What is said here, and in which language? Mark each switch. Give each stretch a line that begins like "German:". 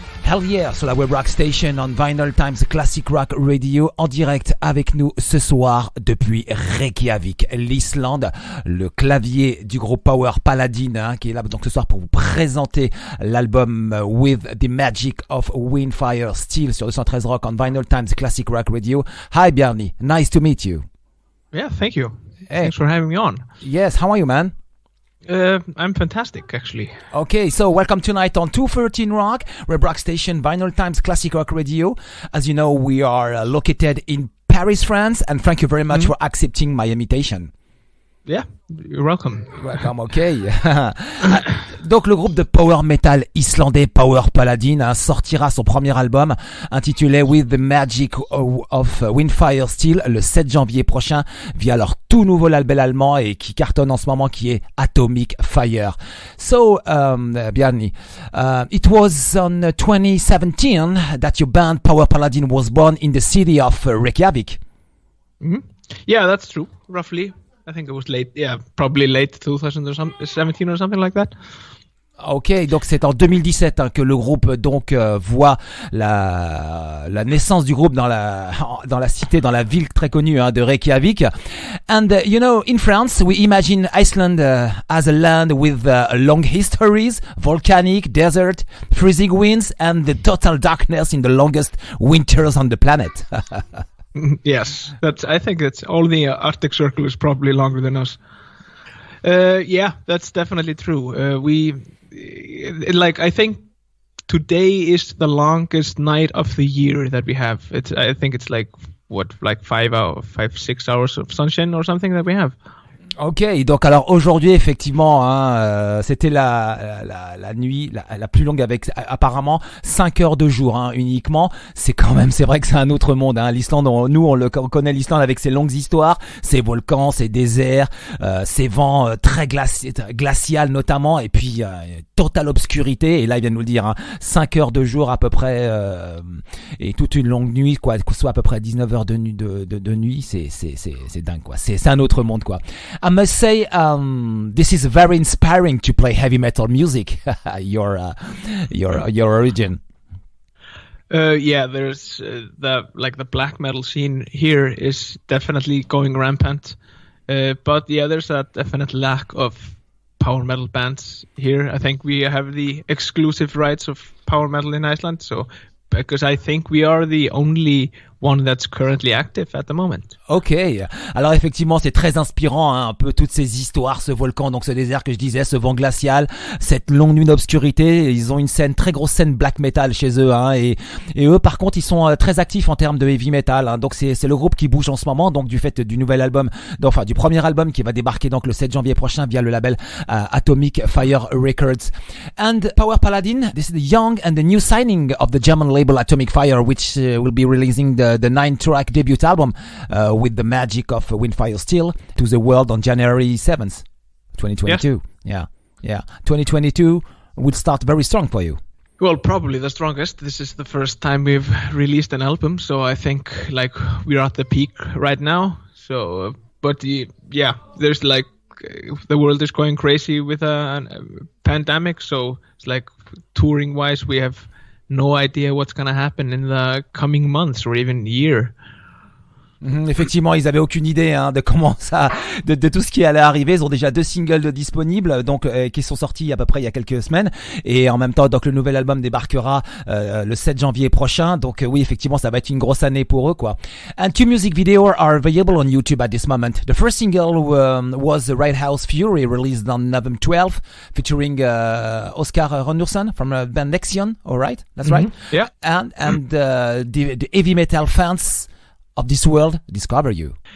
English: Hell yeah,
French: sur la web rock station on Vinylestimes Classic Rock Radio, en direct avec nous ce soir depuis Reykjavik, l'Islande, le clavier du groupe Power Paladin qui est là donc ce soir pour vous présenter l'album With the Magic of Wyndfire Steel sur 213 Rock on Vinylestimes Classic Rock Radio.
English: Hi Bjarni, nice to meet you. Yeah, thank you. Hey. Thanks for having me on. Yes, how are you, man? I'm fantastic, actually. Okay, so welcome tonight on 213 Rock, Web Rock Station, Vinylestimes Classic Rock Radio. As you know, we are located in Paris, France, and thank you very much for accepting my invitation. Yeah, you're welcome. Welcome, okay.
French: Donc le groupe de power metal islandais Power Paladin sortira son premier album intitulé With the Magic of Wyndfire Steel le 7 janvier prochain via leur tout nouveau label allemand et qui cartonne en ce moment qui est Atomic Fire.
English: So, Bjarni, it was on 2017 that your band Power Paladin was born in the city of Reykjavik. Mm-hmm. Yeah, that's true, roughly. I think it was probably late 2017 or something like that.
French: Ok, donc c'est en 2017 que le groupe donc voit la naissance du groupe dans la cité, dans la ville très connue de Reykjavik.
English: And you know, in France, we imagine Iceland as a land with long histories, volcanic, desert, freezing winds, and the total darkness in the longest winters on the planet. Yes, I think that's all the Arctic Circle is probably longer than us. Yeah, that's definitely true. I think today is the longest night of the year that we have. I think it's like 6 hours of sunshine or something that we have.
French: Ok, donc alors aujourd'hui effectivement c'était la nuit la plus longue avec apparemment 5 heures de jour uniquement. C'est vrai que c'est un autre monde l'Islande, on connaît l'Islande avec ses longues histoires, ses volcans, ses déserts, ses vents très glacial notamment, et puis totale obscurité, et là il vient de nous le dire 5 heures de jour à peu près et toute une longue nuit quoi, soit à peu près 19 heures de nuit, c'est dingue quoi, c'est un autre monde quoi.
English: I must say, this is very inspiring to play heavy metal music. your origin. Yeah, there's the black metal scene here is definitely going rampant, but yeah, there's a definite lack of power metal bands here. I think we have the exclusive rights of power metal in Iceland, so because I think we are the only one that's currently active at the moment.
French: Ok, alors effectivement c'est très inspirant un peu toutes ces histoires, ce volcan, donc ce désert que je disais, ce vent glacial, cette longue nuit d'obscurité. Ils ont une très grosse scène black metal chez eux et eux par contre ils sont très actifs en termes de heavy metal donc c'est le groupe qui bouge en ce moment, donc du fait du nouvel album, du premier album qui va débarquer donc le 7 janvier prochain via le label Atomic Fire Records.
English: And Power Paladin, this is the young and the new signing of the German label Atomic Fire, which will be releasing the 9-track debut album with the Magic of Wyndfire Steel to the world on January 7th, 2022. Yeah. 2022 will start very strong for you. Well, probably the strongest. This is the first time we've released an album, so I think we're at the peak right now. So, but yeah, there's the world is going crazy with a pandemic, so it's touring wise we have no idea what's going to happen in the coming months or even year.
French: Effectivement, ils avaient aucune idée de comment ça, de tout ce qui allait arriver. Ils ont déjà 2 singles disponibles, donc qui sont sortis à peu près il y a quelques semaines, et en même temps, donc le nouvel album débarquera le 7 janvier prochain. Donc oui, effectivement, ça va être une grosse année pour eux, quoi.
English: And 2 music videos are available on YouTube at this moment. The first single was The Right House Fury, released on November 12th, featuring Oscar Rønnersson from band Nexion. All right, that's right. Yeah. And the heavy metal fans of this world discover you.